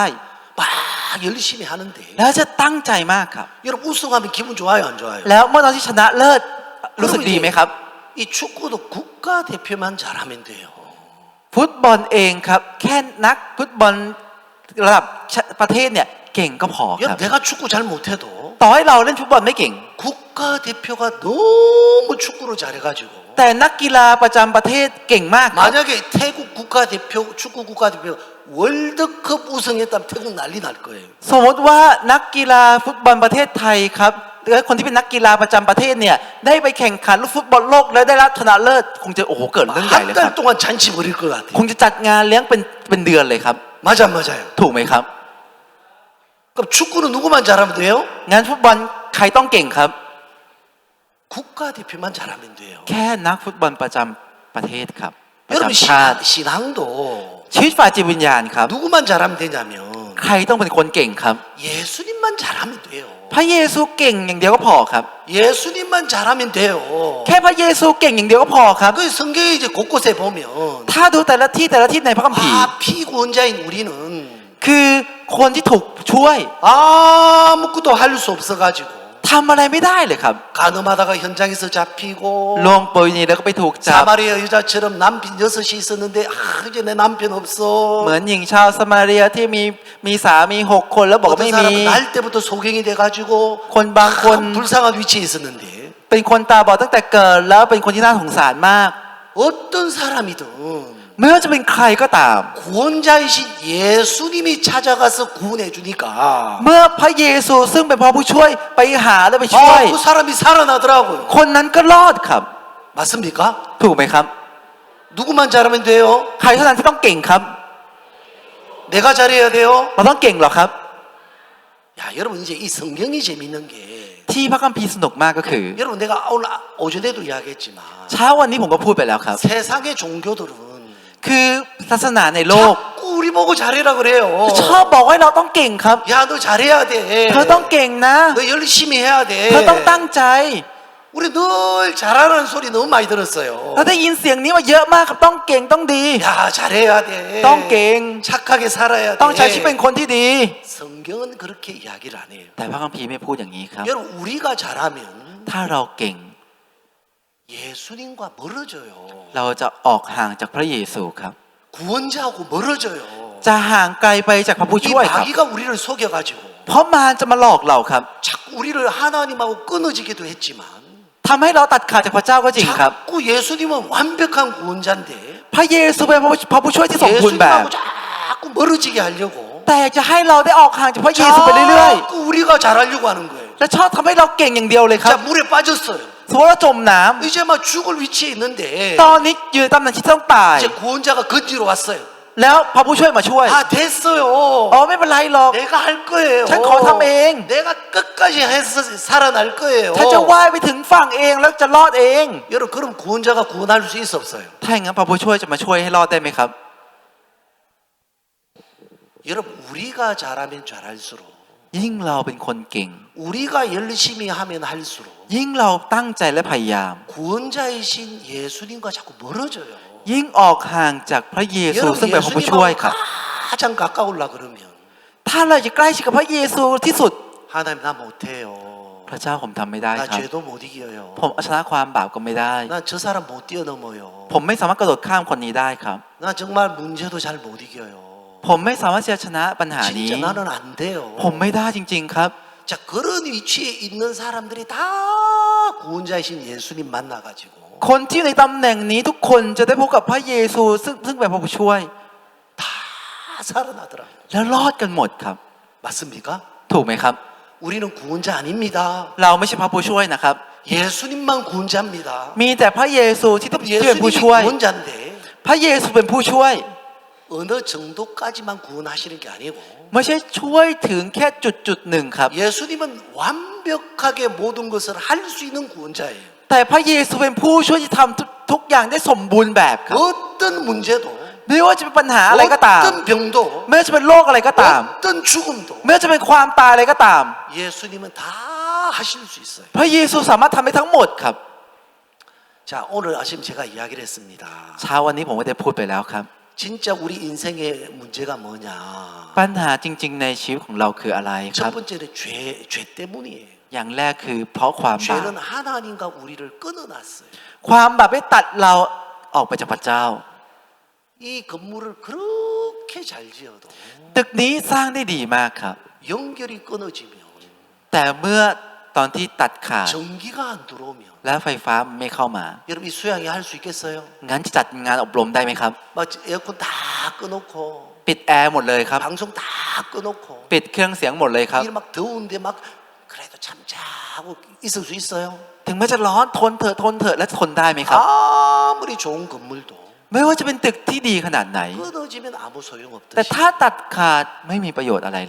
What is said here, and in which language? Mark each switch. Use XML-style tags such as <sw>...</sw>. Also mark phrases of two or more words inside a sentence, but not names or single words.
<ko>막 열심히 하는데</ko> <th>แล้วจะตั้งใจมากครับ</th> <ko>여러분 우승하면 기분 좋아요, 안 좋아요?</ko> <th>แล้วเมื่อตอนที่ชนะเลิศรู้สึกดีไหมครับ</th> <ko>이 축구도 국가 대표만 잘하면 돼요.</ko> <th>ฟุตบอลเองครับแค่นักฟุตบอลระดับประเทศเนี่ยเก่งก็พอครับ</th> <ko>내가 축구 잘 못해도</ko> <th>ต่อให้เราเล่นฟุตบอลไม่เก่ง</th> <ko>국가 대표가 너무 축구를 잘해가지고</ko> <th>แต่นักกีฬาประจำประเทศเก่งมากครับ</th> <ko>만약에 태국 국가대표 축구 국가대표 월드컵 우승했다면 태국 난리 날 거예요.</ko> <th>สมมติว่านักกีฬาฟุตบอลประเทศไทยครับหรือคนที่เป็นนักกีฬาประจำประเทศเนี่ยได้ไปแข่งขันฟุตบอลโลกแล้วได้รับชนะเลิศคงจะโอ้โหเกิดเรื่องใหญ่เลย</th> <ko>한</ko> <th>ครั</th> <ko>달</ko> <th>บ</th> <ko>동안 잔치 벌일 것 같아요.</ko> <th>คงจะจัดงานเลี้ยงเป็นเดือนเลยครับ</th> <ko>맞아, 맞아요.</ko> <th>ถูกไหมครับ</th> <ko>그럼 축구는 누구만 잘하면 돼요?</ko> <th>งั้นฟุตบอลใครต้องเก่งครับ</th> <ko>국가대표만 잘하면 돼요.</ko> <th>แค่นักฟุตบอลประจำประเทศครับประ</th> <ko>여러분</ko> <th>จำชาติ</th> <ko>신앙도</ko> <th>ชีวิตฝ่ายจิตวิญญาณครับ</th> <ko>누구만 잘하면 되냐면</ko> <th>ใครต้องเป็นคนเก่งครับ</th> <ko>예수님만 잘하면 돼요.</ko> <th>พระเยซูเก่งอย่างเดียวก็พอครับ</th> <ko>예수님만 잘하면 돼요.</ko> <th>แค่พระเยซูเก่งอย่างเดียวก็พอครับ</th> <ko>그 성경에 이제 곳곳에 보면</ko> <th>ถ้าดูแต่ละที่ในพระคัมภีร์</th> <ko>피구원자인 우리는</ko> <th>คือคนที่ถูกช่วย</th> <ko>아무것도 할 수 없어가지고</ko> <th>ทำอะไรไม่ได้เลยครับ</th> <ko>간음하다가 현장에서 잡히고</ko> <th>ลงปืนนี้แล้วก็ไปถูกจับ</th> <ko>사마리아 여자처럼 남편 6이 있었는데 이제 내 남편 없어.</ko> <th>เหมือนหญิงชาวสมาเรียที่มีสามี6 คนแล้วบอกว่า</th> <ko>어떤</ko> <th>ไม่มี</th> <ko>사람은 날 때부터 소경이 돼가지고</ko> <th>คนบางคน</th> <ko>불쌍한 위치에 있었는데</ko> <th>เป็นคนตาบอดตั้งแต่เกิดแล้วเป็นคนที่น่าสงสารมาก</th> <ko>어떤 사람이든</ko> <th>ไม่ว่าจะเป็นใครก็ตาม</th> <ko>구원자이신 예수님이 찾아가서 구원해 주니까</ko> <th>เมื่อพระเยซูซึ่งเป็นพระผู้ช่วยไปหาและไปช่วย</th> <ko>그 사람이 살아나더라고요.</ko> <th>คนนั้นก็รอดครับ</th> <ko>맞습니까?</ko> <th>ถูกไหมครับ</th> <ko>누구만 잘하면 돼요?</ko> <th>ใครเท่านั้นที่ต้องเก่งครับ</th> <ko>내가 잘해야 돼요?</ko> <th>เราต้องเก่งหรอครับ</th> <ko>야, 여러분 이제 이 성경이 재밌는 게</ko> <th>ที่พระคัมภีร์สนุกมากก็คือ</th> <ko>여러분 내가 오늘 오전에도 이야기했지만</ko> <th>เช้าวันนี้ผมก็พูดไปแล้วครับ</th> <ko>세상의 종교들은</ko> <th>คือศาสนาในโลก</th> <ko>자꾸 우리 보고 잘해라 그래요.</ko> <th>ชอบบอกให้เราต้องเก่งครับ</th> <ko>야, 너 잘해야 돼.</ko> <th>เธอต้องเก่งนะ</th> <ko>너 열심히 해야 돼.</ko> <th>เธอต้องตั้งใจ</th> <ko>우리 늘 잘하는 소리 너무 많이 들었어요.</ko> <th>เราได้ยินเสียงนี้มาเยอะมากครับต้องเก่งต้องดี</th> <ko>야, 잘해야 돼.</ko> <th>ต้องเก่ง</th> <ko>착하게 살아야</ko> <th>ต้องใช้ชีวิตเป็น</th> <ko>돼.</ko> <th>คนที่ดี</th> <ko>성경은 그렇게 이야기를 안 해요.</ko> <th>แต่พระคัมภีร์ไม่พูดอย่างนี้ครับ</th> <ko>여러분 우리가 잘하면</ko> <th>ถ้าเราเก่ง</th> <ko>예수님과 멀어져요.</ko> <th>เราจะออกห่างจากพระเยซูครับ</th> <ko>구원자하고 멀어져요.</ko> <th>จะห่างไกลไปจากพระผู้</th> <ko>이</ko> <th>ช่วยครับ</th> <ko>마귀가 우리를 속여가지고</ko> <th>เพราะมารจะมาหลอกเราครับ</th> <ko>자꾸 우리를 하나님하고 끊어지기도 했지만</ko> <th>ทำให้เราตัดขาดจากพระเจ้าก็จริงครับ</th> <ko>자꾸 예수님은 완벽한 구원자인데</ko> <th>พระเยซูเป็นพระผู้ช่วยที่สมบูรณ์แบบ</th> <ko>예수님하고 자꾸 멀어지게 하려고</ko> <th>แต่อยากจะให้เราได้ออกห่างจากพระเยซูไปเรื่อย</th> <ko>자꾸 우리가 잘하려고 하는 거예요.</ko> <th>ๆและชอบทำให้เราเก่งอย่างเดียวเลยครับ</th> <ko>자, 물에 빠졌어요.</ko> <th>สมมติว่าจมน้ำ</th> <ko>이제 막 죽을 위치에 있는데</ko> <th>ตอนนี้อยู่ในตำแหน่งที่ต้องตาย</th> <ko>이제 구원자가 건지러 왔어요.</ko> <th>แล้วพระผู้ช่วยมาช่วย</th> <ko>아, 됐어요.</ko> <th>อ๋อไม่เป็นไรหรอก</th> <ko>내가 할 거예요.</ko> <th>ฉันขอทำเอง</th> <ko>내가 끝까지 해서 살아날 거예요.</ko> <th>ฉันจะว่ายไปถึงฝั่งเองแล้วจะรอดเอง</th> <ko>여러분, 그럼 구원자가 구원할 수 있어 없어요?</ko> <th>ถ้าอย่างนั้นพระผู้ช่วยจะมาช่วยให้รอดได้ไหมครับ</th> <ko>여러분, 우리가 잘하면 잘할수록</ko> <th>ยิ่งเราเป็นคนเก่ง</th> <ko>우리가 열심히 하면 할수록</ko> <th>ยิ่งเราตั้งใจและพยายาม</th> <ko>구원자이신 예수님과 자꾸 멀어져요.</ko> <th>ยิ่งออกห่างจากพระเยซู</th> <ko>여러분,</ko> <th>ซึ่งเป็นพระผู้ช่วยครับ</th> <ko>가장 가까우려 그러면</ko> <th>ถ้าเราจะใกล้ชิดกับพระเยซูที่สุด</th> <ko>하나님 나 못해요.</ko> <th>พระเจ้าผมทำไม่ได้</th> <ko>나</ko> <th>ครับ</th> <ko>죄도 못 이겨요.</ko> <th>ผมเอาชนะความบาปก็ไม่ได้</th> <ko>나 저 사람 못 뛰어넘어요.</ko> <th>ผมไม่สามารถกระโดดข้ามคนนี้ได้ครับ</th> <ko>나 정말 문제도 잘 못 이겨요.</ko> <th>ผมไม่สามารถที่จะชนะปัญหานี้</th> <ko>진짜 나는 안 돼요.</ko> <th>ผมไม่ได้จริง ๆครับ</th> <ko>자, 그런 위치에 있는 사람들이 다 구원자이신 예수님 만나가지고</ko> <th>คนที่อยู่ในตำแหน่งนี้ทุกคนจะได้พบกับพระเยซูซึ่งเป็นพระผู้ช่วย</th> <ko>다 살아나더라고요.</ko> <th>แล้วรอดกันหมดครับ</th> <ko>맞습니까?</ko> <th>ถูกไหมครับ</th> <ko>우리는 구원자 아닙니다.</ko> <th>เราไม่ใช่พระผู้ช่วยนะครับ</th> <ko>예수님만 구원자입니다.</ko> <th>มีแต่พระเยซูที่ต้องเป็นผู้</th> <ko>예수님이</ko> <th>ช่วย</th> <ko>구원자인데</ko> <th>พระเยซูเป็นผู้ช่วย</th> <ko>어느 정도까지만 구원하시는 게 아니고</ko> <th>ไม่ใช่ช่วยถึงแค่จุดหนึ่งครับ</th> <ko>예수님은 완벽하게 모든 것을 할 수 있는 구원자예요.</ko> <th>แต่พระเยซูเป็นผู้ช่วยที่ทำทุกอย่างได้สมบูรณ์แบบครับ</th> <ko>어떤 문제도</ko> <th>ไม่ว่าจะเป็นปัญหาอะไรก็ตาม</th> <ko>어떤 병도</ko> <th>ไม่ว่าจะเป็นโรคอะไรก็ตาม</th> <ko>어떤 죽음도</ko> <th>ไม่ว่าจะเป็นความตายอะไรก็ตาม</th> <ko>예수님은 다 하실 수 있어요.</ko> <th>พระเยซูสามารถทำได้ทั้งหมดครับ</th> <ko>자, 오늘 아침 제가 이야기를 했습니다.</ko> <th>เช้าวันนี้ผมก็ได้พูดไปแล้วครับ</th> <ko>진짜 우리 인생의 문제가 뭐냐?</ko> <th>ปัญหาจริงๆในชีวิตของเราคืออะไรครั</th> <ko>첫</ko> <th>บ</th> <ko>번째는 죄 때문이에요.</ko> <th>อย่างแรกคือเพราะความบาป</th> <ko>죄는 하나님과 우리를 끊어놨어요.</ko> <th>ความบาปได้ตัดเราออกไปจากพระเจ้า</th> <ko>이 건물을 그렇게 잘 지어도</ko> <th>ตึกนี้สร้างได้ดีมากครับ</th> <ko>연결이 끊어지면</ko> <th>แต่เมื่อตอนที่ตัดขาด</th> <ko>전기가 안 들어오면</ko> <th>และไฟฟ้าไม่เข้ามา</th> <ko>여러분 이 수양회 할 수 있겠어요?</ko> <th>งั้นจะจัดงานอบรมได้ไหมครับ</th> <ko>막 에어컨 다 꺼놓고</ko> <th>ปิดแอร์หมดเลยครับ</th> <ko>방송 다 꺼놓고</ko> <th>ปิดเครื่องเสียงหมดเลยครับ</th> <ko>이막 더운데 막 그래도 참자고 있을 수 있어요?</ko> <th>ถึงแม้จะร้อนทนเถอะและทนได้ไหมครับ</th> <ko>아무리 좋은 건물도</ko> <th>ไม่ว่าจะเป็นตึกที่ดีขนาดไหน</th> <ko>끊어지면 아무</ko> <th>แต่</th> <ko>소용없듯이</ko> <th>ถ้าตัดขาดไม่มีประโยชน์อะไรเลย</th>